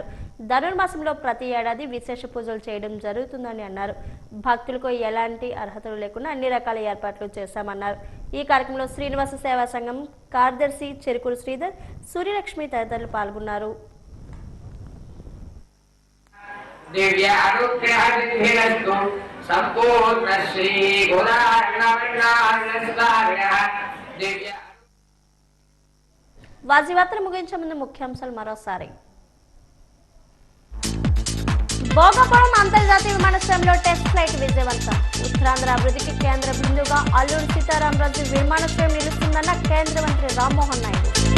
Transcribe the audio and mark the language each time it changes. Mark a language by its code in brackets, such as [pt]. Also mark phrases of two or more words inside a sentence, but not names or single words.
[te] ధనుర్మాసంలో ప్రతి ఏడాది విశేష పూజలు చేయడం జరుగుతుందని అన్నారు. భక్తులకు ఎలాంటి అర్హతలు లేకుండా అన్ని రకాల ఏర్పాట్లు చేశామన్నారు. ఈ కార్యక్రమంలో శ్రీనివాస సేవా సంఘం కార్యదర్శి చెరుకూరు శ్రీధర్, సూర్యలక్ష్మి తదితరులు పాల్గొన్నారు. [sa] दिव्य अनुग्रहनिधिरस्तु संपूर्ण श्री गोदावरी दिव्य [te] వాజీవార్తలు ముగించే ముందు ముఖ్యాంశాలు మరోసారి. భోగాపురం అంతర్జాతీయ విమానాశ్రయంలో టెస్ట్ ఫ్లైట్ విజయవంతం. ఉత్తరాంధ్ర అభివృద్ధికి కేంద్ర బిందువుగా అల్లూరి సీతారామరాజు విమానాశ్రయం నిలుస్తుందన్న కేంద్ర మంత్రి రామ్మోహన్ నాయుడు.